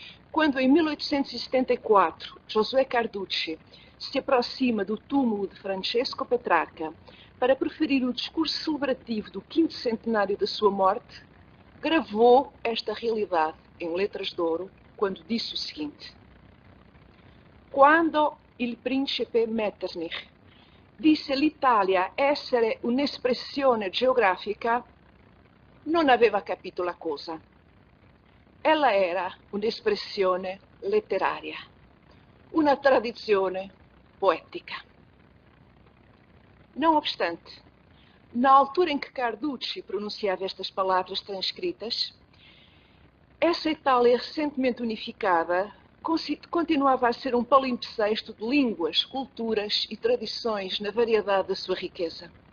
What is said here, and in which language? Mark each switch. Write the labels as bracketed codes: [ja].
[pt] Quando, em 1874, Josué Carducci se aproxima do túmulo de Francesco Petrarca para proferir o discurso celebrativo do 5º centenário da sua morte, gravou esta realidade em letras de ouro, quando disse o seguinte: [it] Quando il principe Metternich disse l'Italia essere un'espressione geografica, non aveva capito la cosa. Ella era un'espressione letteraria, una tradizione poética. [pt] Não obstante, na altura em que Carducci pronunciava estas palavras transcritas, essa Itália recentemente unificada continuava a ser um palimpsesto de línguas, culturas e tradições na variedade da sua riqueza.